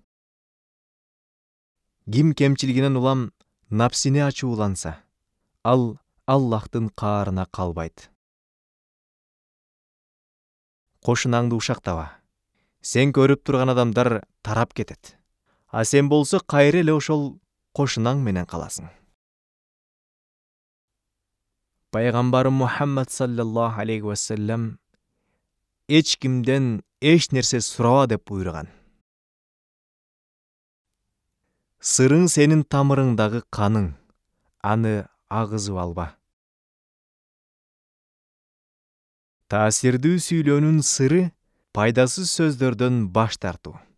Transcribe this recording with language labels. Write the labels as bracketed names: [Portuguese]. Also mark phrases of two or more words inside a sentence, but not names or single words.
[Kyrgyz] Ким кемчилигинен улам напсини ачууланса, ал Аллахтын каарына калбайт. Кошунаңды ушактаба. Сен көрүп турган адамдар тарап кетет. А сен болсо кайра эле ошол кошунаң менен каласың. Пайгамбарым Мухаммад [Arabic] صلى الله عليه وسلم [Kyrgyz] эч кимден эч нерсе сураба деп буйруган. Сырың сенин тамырыңдагы каның, аны агызып алба. Таасирдүү сүйлөөнүн сыры пайдасыз сөздөрдөн баш тартуу.